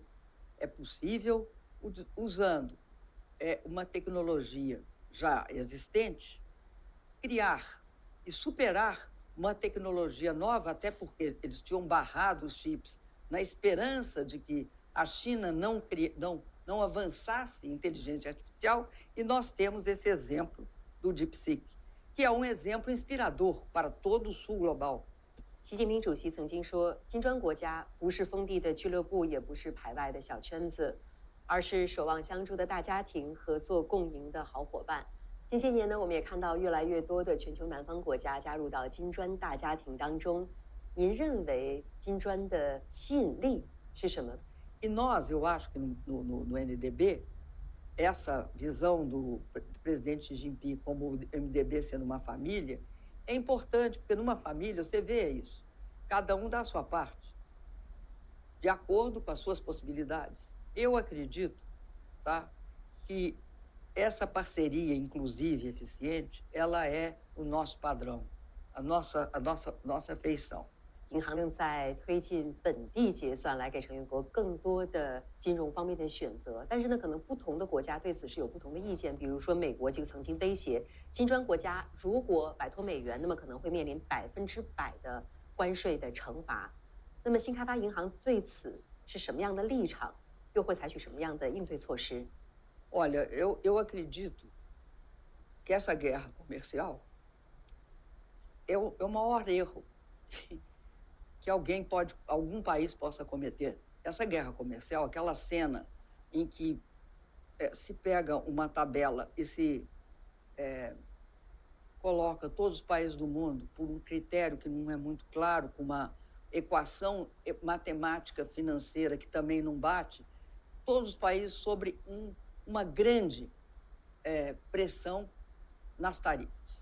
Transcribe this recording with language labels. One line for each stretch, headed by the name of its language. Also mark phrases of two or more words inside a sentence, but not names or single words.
Portuguese: É possível, usando uma tecnologia já existente, criar e superar uma tecnologia nova, até porque eles tinham barrado os chips na esperança de que a China não avançasse em inteligência artificial, e nós temos esse exemplo do DeepSeek, que é exemplo inspirador para todo o sul global.
Chinese: 习近平主席曾经说，金砖国家不是封闭的俱乐部，也不是排外的小圈子，而是守望相助的大家庭，合作共赢的好伙伴。近些年呢，我们也看到越来越多的全球南方国家加入到金砖大家庭当中。您认为金砖的吸引力是什么？
Portuguese: E nós, eu acho que no NDB, essa visão do presidente Xi Jinping como o MDB sendo uma família é importante, porque numa família você vê isso. Cada um dá a sua parte, de acordo com as suas possibilidades. Eu acredito, tá, que essa parceria, inclusive eficiente, ela é o nosso padrão, a nossa feição.
Chinese: 银行正在推进本地结算，来给成员国更多的金融方面的选择。但是呢，可能不同的国家对此是有不同的意见。比如说，美国就曾经威胁金砖国家，如果摆脱美元，那么可能会面临100%的关税的惩罚。那么，新开发银行对此是什么样的立场？又会采取什么样的应对措施？
Portuguese: Olha, eu acredito que essa guerra comercial é o maior erro que algum país possa cometer. Essa guerra comercial, aquela cena em que se pega uma tabela e se coloca todos os países do mundo por um critério que não é muito claro, com uma equação matemática financeira que também não bate, todos os países sobre uma grande pressão nas tarifas.